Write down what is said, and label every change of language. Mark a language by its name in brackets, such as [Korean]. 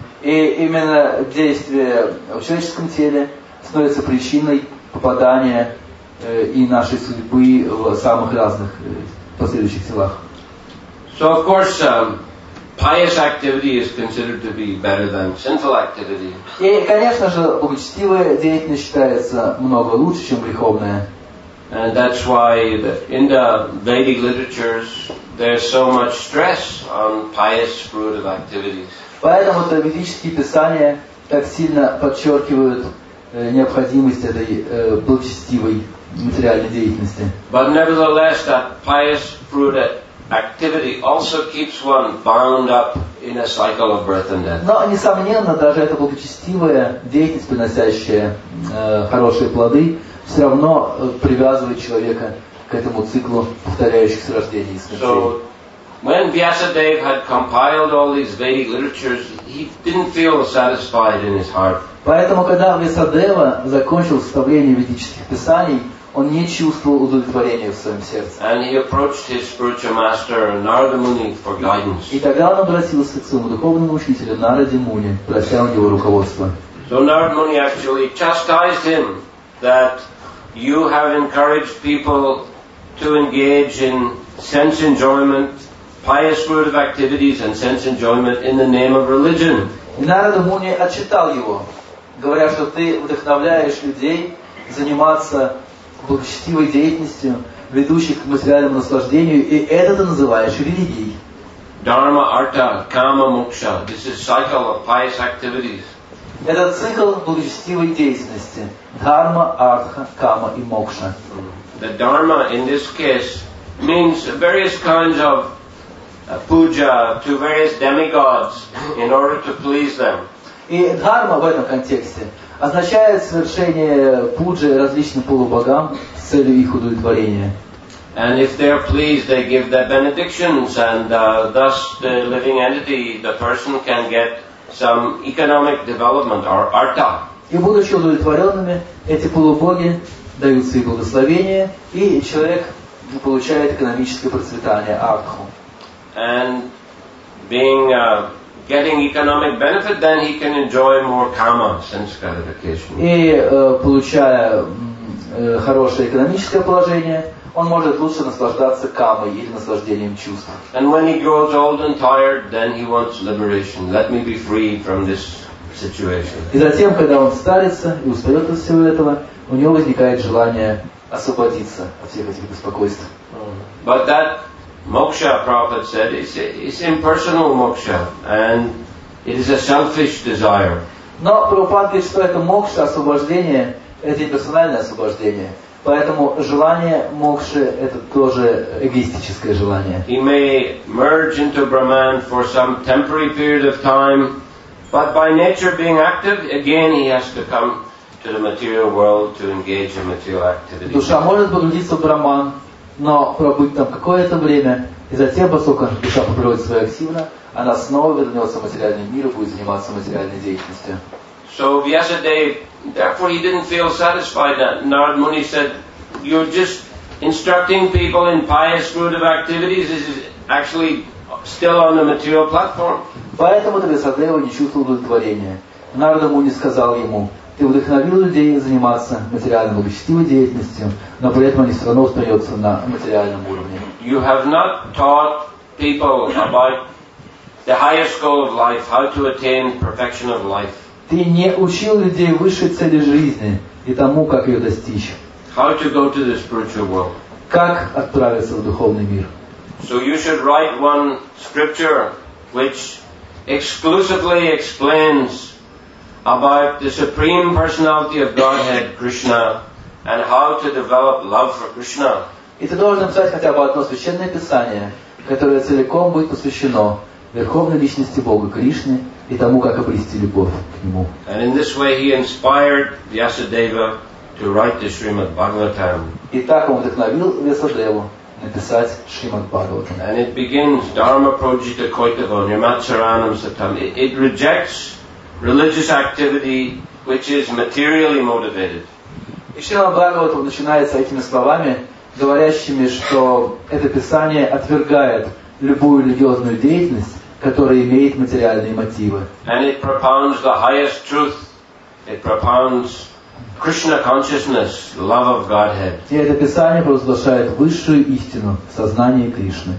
[Russian] И именно действие в человеческом теле становится причиной попадания и нашей судьбы в самых разных последующих телах. [English] So of course, pious activity is considered to be better than sinful activity. [Russian] И, конечно же, благочестивая деятельность считается много лучше, чем греховная. [English] And that's why in the Vedic literatures there's so much stress on pious fruitive activities. [Russian] Поэтому ведические писания так сильно подчеркивают необходимость этой благочестивой материальной деятельности. [English] But nevertheless, that pious fruitive activity also keeps one bound up in a cycle of birth and death. [Russian] Но, несомненно, даже эта благочестивая деятельность, приносящая хорошие плоды, все равно привязывает человека к этому циклу повторяющихся рождений и смертей. [English] So, when Vyasadeva had compiled all these Vedic literatures, he didn't feel satisfied in his heart. [Russian] Поэтому, когда Вьясадева закончил составление ведических писаний, он не чувствовал удовлетворения в своем сердце. [English] And he approached his spiritual master Narada Muni for guidance. [Russian] И тогда он обратился к своему духовному учителю Нараде Муни, прося у него руководства. [English] So Narada Muni actually chastised him that you have encouraged people to engage in sense enjoyment, pious fruitive activities and sense enjoyment in the name of religion. [Russian] И Нарада Муни отчитал его, говоря, что ты вдохновляешь людей заниматься благочестивой деятельностью, ведущих к материальному наслаждению, и это ты называешь религией. [English] Dharma, artha, kama, moksha. This is cycle of pious activities. [Russian] Это цикл благочестивой деятельности. Дхарма, артха, кама и мокша. [English] The dharma in this case means various kinds of puja to various demigods in order to please them. [Russian] И дхарма в этом контексте означает совершение пуджи различным полубогам с целью их удовлетворения. [English] And if they are pleased, they give their benedictions, and thus the living entity, the person, can get some economic development or artha. [Russian] И будучи удовлетворенными, эти полубоги дают свои благословения, и человек получает экономическое процветание, артху. [English] And being getting economic benefit, then he can enjoy more kama, sense gratification. [Russian] И получая хорошее экономическое положение, он может лучше наслаждаться камой или наслаждением чувств. [English] And when he grows old and tired, then he wants liberation. Let me be free from this situation. [Russian] И затем, когда он старится и устает от всего этого, у него возникает желание освободиться от всех этих беспокойств. [English] But that moksha, Prabhupada said, is impersonal moksha, and it is a selfish desire. [Russian] Но Прабхупада говорит, что это мокша, освобождение, это и персональное освобождение. Поэтому желание мокши – это тоже эгоистическое желание. [English] He may merge into Brahman for some temporary period of time, but by nature being active, again he has to come to the material world to engage in material activities. [Russian] Душа может погрузиться в Браман, но пробыть там какое-то время, и затем, поскольку душа по природе своей активна, она снова вернется в материальный мир и будет заниматься материальной деятельностью. [English] So Vyasadeva, therefore he didn't feel satisfied. Narada Muni said, you're just instructing people in pious fruitive activities. This is actually still on the material platform. [Russian] Поэтому Вьясадева не чувствовал удовлетворения. Нарада Муни сказал ему, ты вдохновил людей заниматься материальной благочестивой деятельностью, но при этом они все равно остаются на материальном уровне. [English] You have not taught people about the highest goal of life, how to attain perfection of life. [Russian] Ты не учил людей высшей цели жизни и тому, как ее достичь. [English] How to go to the spiritual world. [Russian] Как отправиться в духовный мир. [English] So you should write one scripture which exclusively explains about the Supreme Personality of Godhead, Krishna, and how to develop love for Krishna. [Russian] И ты должен написать хотя бы одно священное писание, которое целиком будет посвящено Верховной Личности Бога Кришны и тому, как обрести любовь к Нему. [English] And in this way he inspired Vyasadeva to write the Srimad Bhagavatam. [Russian] И так он вдохновил Вьясадеву написать Шримад Бхагаватам. [English] And it begins [Sanskrit] Dharma Projita Koitava Nirmatsaranam Satam. [English] It rejects religious activity which is materially motivated. [Russian] И Шримад Бхагаватам начинается этими словами, говорящими, что это писание отвергает любую религиозную деятельность, которая имеет материальные мотивы. [English] And it propounds the highest truth. It propounds Krishna consciousness, love of Godhead. [Russian] И это писание провозглашает высшую истину, сознание Кришны.